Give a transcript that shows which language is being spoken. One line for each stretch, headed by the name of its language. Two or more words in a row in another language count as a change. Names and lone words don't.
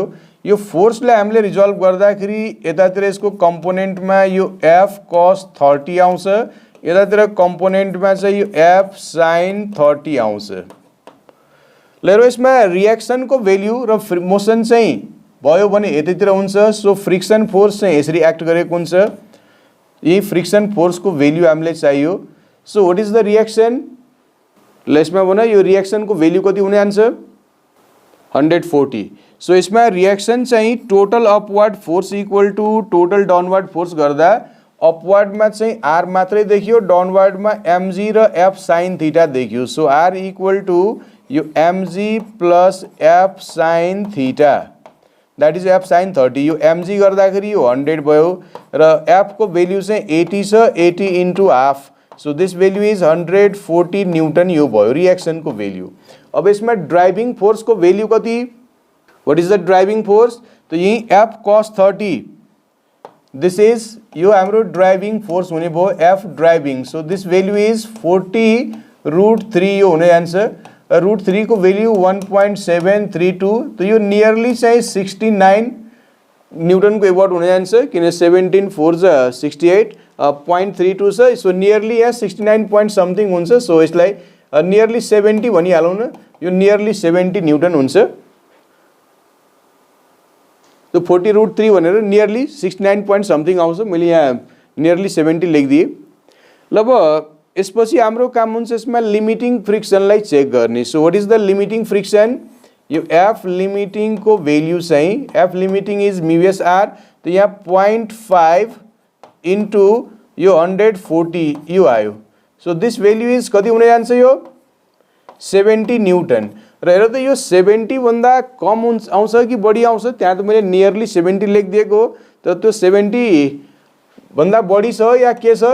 Nepali: यो फोर्सलाई हामीले रिजल्भ गर्दाखेरि यतातिर यसको कम्पोनेन्टमा यो F cos 30 आउँछ, यतातिर कम्पोनेन्टमा चाहिँ यो F sin 30 आउँछ. ल यसमा रिएक्सन को भ्यालु र मोसन चाहिँ भयो भने यतातिर हुन्छ. सो
English: friction force
Nepali: चाहिँ यसरी एक्ट गरेको हुन्छ. यही
English: friction force
Nepali: को भ्यालु हामीले चाहियो.
English: so what is the reaction.
Nepali: ल यसमा भन यो रिएक्सन को भ्यालु कति हुने जान्छ 140. सो यसमा रिएक्सन चाहिँ
English: total upward force equal to total downward force
Nepali: गर्दा अपवर्ड मा चाहिँ R मात्रै देखियो, डाउनवर्ड मा mg र F sin थीटा देखियो.
English: so R equal to yo mg plus F sin theta, that is F sin 30.
Nepali: यो mg गर्दाखेरि यो 100 भयो र F को भ्यालु चाहिँ 80 छ, 80
English: into half. so this value is 140 newton.
Nepali: यो भयो रिएक्सन को भ्यालु. अब यसमा
English: driving force
Nepali: को भ्यालु कति.
English: what is the driving force.
Nepali: तो यही F cos 30
English: this is
Nepali: यो हाम्रो
English: driving force
Nepali: हुने भयो F ड्राइभिङ.
English: so this value is 40√3
Nepali: यो हुने आन्सर. √3 को भ्यालु 1.732. तो यो नियरली चाहिँ 69 न्यूटन को एबोट हुने जान्छ किन 17 4 68 0.32 छ. सो नियरली यहाँ 69
English: point something
Nepali: हुन्छ. सो यसलाई नियरली 70 भनिहालौँ न. यो नियरली 70 न्यूटन हुन्छ. तो 40√3 भनेर नियरली 69
English: point something
Nepali: आउँछ. मैले यहाँ नियरली 70 लेखिदिएँ. ल अब यसपछि हाम्रो काम हुन्छ यसमा
English: limiting friction
Nepali: चेक गर्ने.
English: so what is the limiting friction.
Nepali: यो F लिमिटिङ को भ्यालु चाहिँ F
English: limiting is μsR.
Nepali: तो यहाँ 0.5 इन्टु यो 140 यो आयो.
English: so this value is
Nepali: कति हुने जान्छ यो 70 न्यूटन. र हेर त यो 70 भन्दा कम आउँछ कि बढी आउँछ. त्यहाँ त मैले नियरली 70 लेखिदिएको, तर त्यो 70 भन्दा बढी छ या के छ.